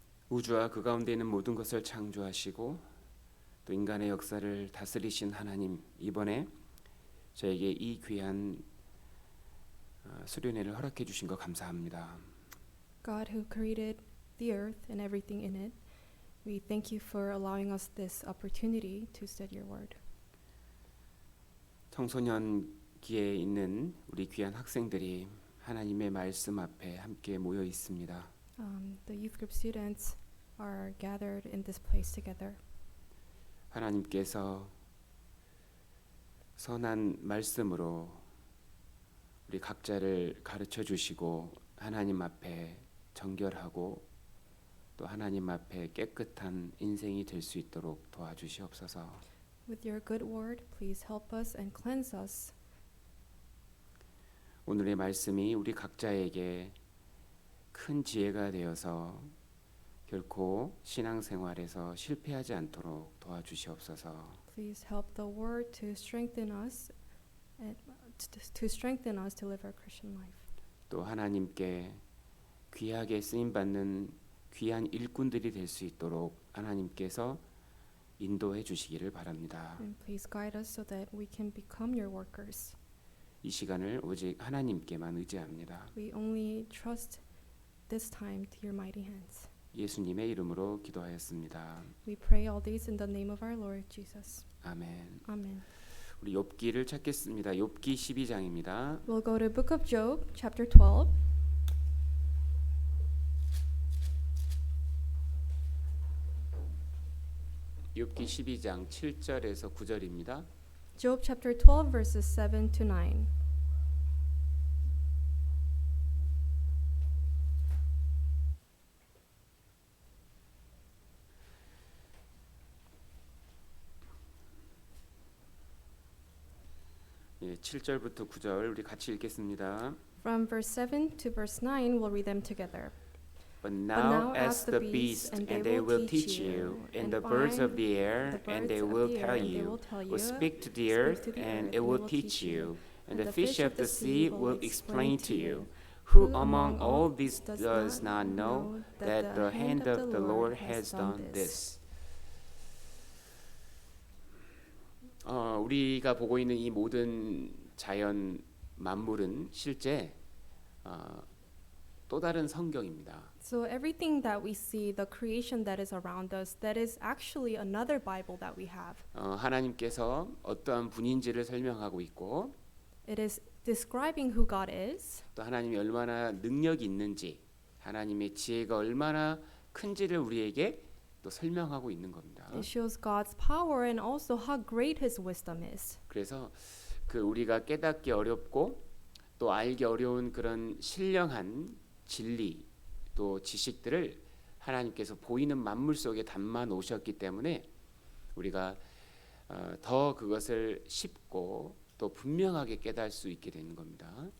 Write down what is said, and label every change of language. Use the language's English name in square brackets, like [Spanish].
[Korean] 우주와 그 가운데 있는 모든 것을 창조하시고 또 인간의 역사를 다스리신 하나님, 이번에 저에게 이 귀한 수련회를 허락해 주신 것 감사합니다. [English] God who created the earth and everything in it, we thank you for allowing us this opportunity to study your word. [Korean] 청소년기에 있는 우리 귀한 학생들이 하나님의 말씀 앞에 함께 모여 있습니다. [English] The youth group students are gathered in this place together. [Korean] 하나님께서 선한 말씀으로 우리 각자를 가르쳐 주시고 하나님 앞에 정결하고 또 하나님 앞에 깨끗한 인생이 될 수 있도록 도와주시옵소서. [English] With your good word, please help us and cleanse us. [Korean] 오늘의 말씀이 우리 각자에게 큰 지혜가 되어서 결코 신앙생활에서 실패하지 않도록 도와주시옵소서. [English] Please help the word to strengthen us and to strengthen us to live our Christian life. [Korean] 또 하나님께 귀하게 쓰임 받는 귀한 일꾼들이 될 수 있도록 하나님께서 인도해 주시기를 바랍니다. [English] And please guide us so that we can become your workers. [Korean] 이 시간을 오직 하나님께만 의지합니다. [English] We only trust this time to your mighty hands. [Korean] 예수님의 이름으로 기도하였습니다. [English] We pray all these in the name of our Lord Jesus. [Korean] 아멘. [English] Amen. [Korean] 우리 욥기를 찾겠습니다. 욥기 12장입니다. [English] We'll go to Book of Job, chapter 12. [Korean] 욥기 12장 7절에서 9절입니다. [English] Job chapter 12 verses 7 to 9. [Korean] 예, 7절부터 9절 우리 같이 읽겠습니다. [English] From verse 7 to verse 9, we'll read them together. But now ask the beasts, and they will teach you, and the birds of the air, and they will tell you. Will speak to the earth, and it will teach you, and the fish of the sea will explain to you. Who among all these does not know that the hand of the Lord has done this? [Korean] 우리가 보고 있는 이 모든 자연 만물은 실제 또 다른 성경입니다. [English] So everything that we see, the creation that is around us, that is actually another Bible that we have. [Korean] 하나님께서 어떠한 분인지를 설명하고 있고 [English] It is describing who God is, [Korean] 또 하나님이 얼마나 능력이 있는지, 하나님의 지혜가 얼마나 큰지를 우리에게 또 설명하고 있는 겁니다. [English] it shows God's power and also how great His wisdom is. [Korean] 그래서 그 우리가 깨닫기 어렵고 또 알기 어려운 그런 신령한 진리 또 지식들을 하나님께서 보이는 만물 속에 담아 놓으셨기 때문에 우리가 더 그것을 쉽고 또 분명하게 깨달을 수 있게 되는 겁니다.